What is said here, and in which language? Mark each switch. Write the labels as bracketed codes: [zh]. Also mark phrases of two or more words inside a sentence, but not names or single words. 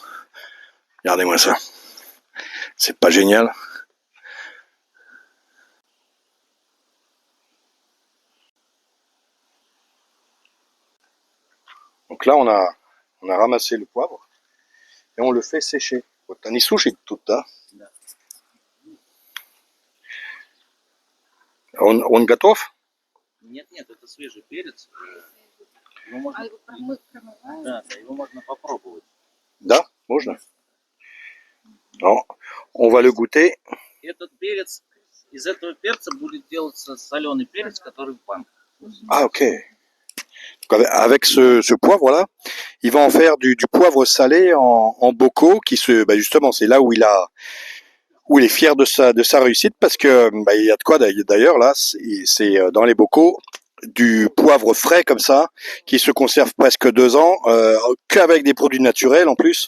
[fr] Regardez-moi ça. C'est pas génial? Donc là, on a ramassé le poivre et on le fait sécher. [ru] Вот они сушат тут, да? Он готов? Нет, это свежий перец. Его можно... Да, его можно попробовать. Да, можно? [fr] Non, on va le goûter. [ru] Этот перец, из этого перца будет делаться соленый перец, который в банках. [fr] Ah, ok. Avec ce poivre-là, il va en faire du poivre salé en bocaux, justement, c'est là où il est fier de sa réussite, parce que il y a de quoi d'ailleurs là, c'est dans les bocaux du poivre frais comme ça, qui se conserve presque 2 ans, qu'avec des produits naturels en plus.